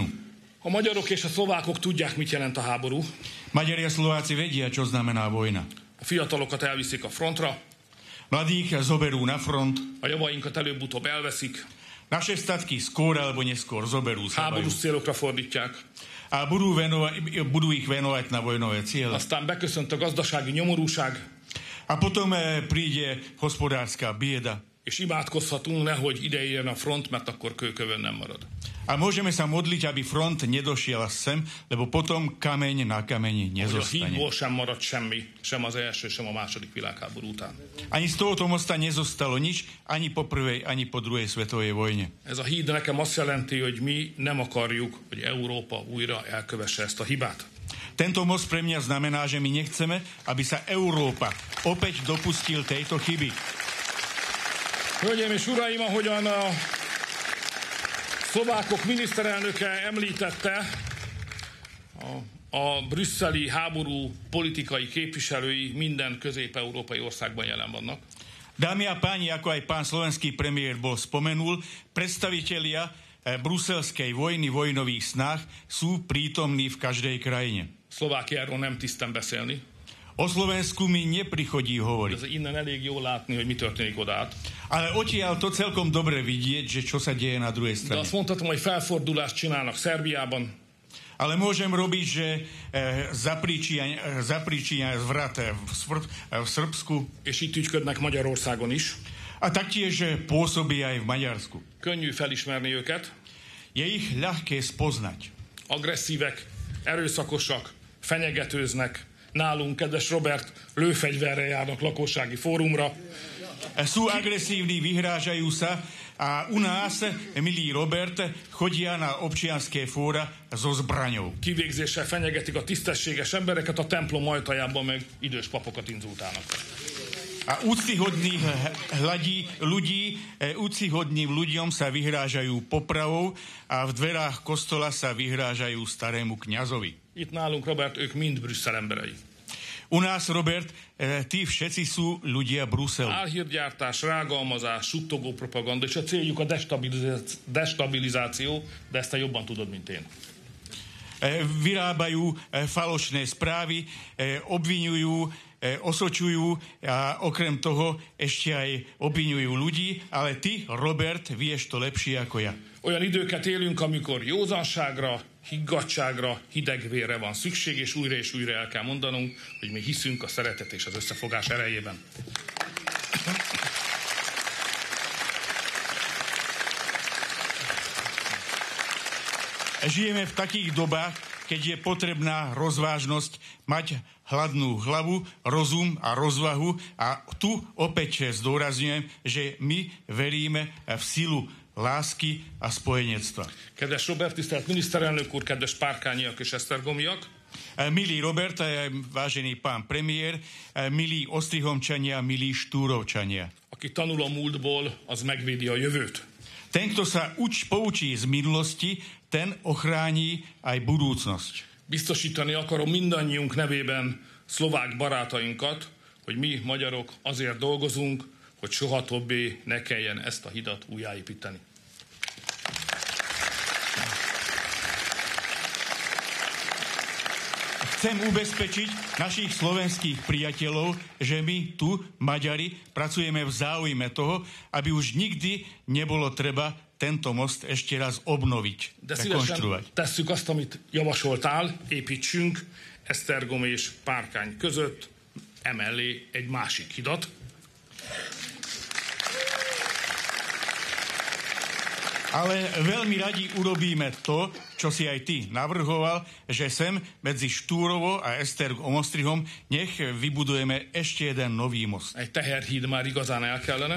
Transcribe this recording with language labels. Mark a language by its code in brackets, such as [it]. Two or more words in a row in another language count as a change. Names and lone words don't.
[hu] A magyarok és a szlovákok tudják, mit jelent a háború. [sk] Maďari a Slováci vedia, čo znamená vojna. [hu] A fiatalokat elviszik a frontra. [sk] Mladých zoberú na front. [hu] A javainkat előbb-utóbb elveszik. [sk] Naše statky skôr alebo neskôr zoberú. [hu] Háborús célokra fordítják. [sk] A budú ich venovať na vojnové ciele. [hu] Aztán beköszönt a gazdasági nyomorúság. [sk] A potom príde hospodárska bieda. [hu] És imádkozhatunk, nehogy ide érjen a front, mert akkor kőkövön nem marad. [sk] A môžeme sa modliť, aby front nedošiel sem, lebo potom kameň na kameni nezostane. [hu] A hídból sem maradt semmi, sem az első, sem a második világháború után. [sk] Ani z tohoto mosta nezostalo nič, ani po prvej, ani po druhej svetovej vojne. [hu] Ez a híd nekem azt jelenti, hogy mi nem akarjuk, hogy Európa újra elkövesse ezt a hibát. [sk] Tento most pre mňa znamená, že my nechceme, aby sa Európa opäť dopustil tejto chyby. [hu] Hölgyeim és uraim, ahogyan a szlovákok miniszterelnöke említette, a brüsszeli háború politikai képviselői minden közép-európai országban jelen vannak. [sk] Dámy a páni, ako aj pán slovenský premiér bol spomenul, predstavitelia bruselskej vojny, vojnových snách sú prítomní v každej krajine. [hu] Szlovákiáról nem tisztem beszélni. [sk] O Slovensku mi neprichodí hovoriť. [hu] Ez innen elég jól látni, hogy mi történik odát. [sk] Ale odtiaľ to celkom dobre vidieť, že čo sa deje na druhej strane. [hu] De azt mondhatom, hogy felfordulást csinálnak Szerbiában. [sk] Ale môžem robiť, že zapríčia zvrat v Srbsku. [hu] És itt ügyködnek Magyarországon is. [sk] A taktiež pôsobí aj v Maďarsku. [hu] Könnyű felismerni őket. [sk] Je ich ľahké spoznať. [hu] Agresszívek, erőszakosak, fenyegetőznek. Nálunk, kedves Robert, lőfegyverrel járnak lakossági fórumra. [sk] Sú agresívni, vyhrážajú sa a u nás, milý Robert, chodia na občianske fóra so zbraňou. [hu] Kivégzéssel fenyegetik a tisztességes embereket, a templom ajtajában meg idős papokat inzultálnak. [sk] A úctyhodným ľuďom sa vyhrážajú popravou a v dverách kostola sa vyhrážajú starému kňazovi. [hu] Itt nálunk, Robert, ők mind Brüsszel emberei. [sk] U nás, Robert, tí všetci sú ľudia Bruselu. [hu] Álhírgyártás, rágalmazás, suttogó propaganda, és a céljuk a destabilizáció, de ezt te jobban tudod, mint én. [sk] Vyrábajú falošné správy, obviňujú, osočujú a okrem toho ešte aj obviňujú ľudí, ale ty, Robert, vieš to lepšie ako ja. [hu] Olyan időket élünk, amikor józanságra, higgadtságra, hidegvérre van szükség, és újra el kell mondanunk, hogy mi hiszünk a szeretet és az összefogás erejében. [sk] Žijeme v takých dobách, keď je potrebná rozvážnosť, mať hladnú hlavu, rozum a rozvahu. A tu opäť zdôrazňujem, že my veríme v silu lásky a spojenectva. [hu] Kedves Robert, tisztelt miniszterelnök úr, kedves párkányiak és esztergomiak! [sk] Milý Robert, vážený pán premiér, milí Ostrihomčania, milí Štúrovčania. [hu] Aki tanul a múltból, az megvédi a jövőt. [sk] Ten, kto sa poučí z minulosti, ten ochrání aj budúcnosť. [hu] Biztosítani akarom mindannyiunk nevében szlovák barátainkat, hogy mi, magyarok, azért dolgozunk, hogy soha többé ne kelljen ezt a hidat újjáépíteni. [sk] Chcem ubezpečiť našich slovenských priateľov, že my tu, Maďari, pracujeme v záujme toho, aby už nikdy nebolo treba tento most ešte raz obnoviť, rekonštruovať. [hu] De tesszük azt, amit javasoltál, építsünk Esztergom és Párkány között, emellé egy másik hidat. [sk] Ale veľmi radi urobíme to, čo si aj ty navrhoval, že sem medzi Štúrovo a Esztergom-Ostrihom nech vybudujeme ešte jeden nový most. [hu] Egy teherhíd már igazán el kellene.